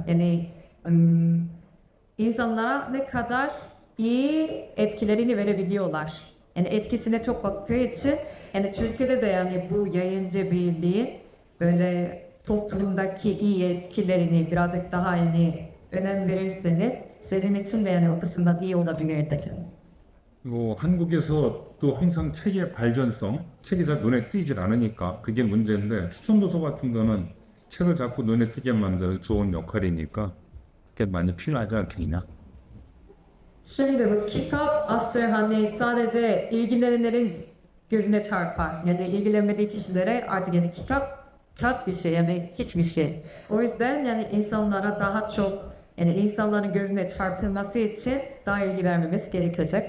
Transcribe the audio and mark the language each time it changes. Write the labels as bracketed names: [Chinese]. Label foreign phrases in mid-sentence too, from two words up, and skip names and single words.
[Turkish] Yani insanlara ne kadar iyi etkilerini verebiliyorlar. Yani etkisine çok baktığı için yani Türkiye'de de yani bu yayıncı birliğin böyle toplumdaki iyi etkilerini birazcık daha yani önem verirseniz senin için de yani o kısımdan iyi olabilir. [Korean] 뭐 한국에서 또 항상 책의 발전성, 책이 잘 눈에 띄질 않으니까 그게 문제인데 추천 도서 같은 거는 책을 자꾸 눈에 띄게 만드는 좋은 역할이니까 그게 많이 필요하지 않겠냐? [Turkish] Şimdi bu kitap aslında hani sadece ilgilenenlerin gözüne çarpar. Yani ilgilenmediği kişilere artık yani kitap bir şey yani hiçbir şey. O yüzden yani insanlara daha çok yani insanların gözüne çarpılması için daha ilgi vermemiz gerekecek.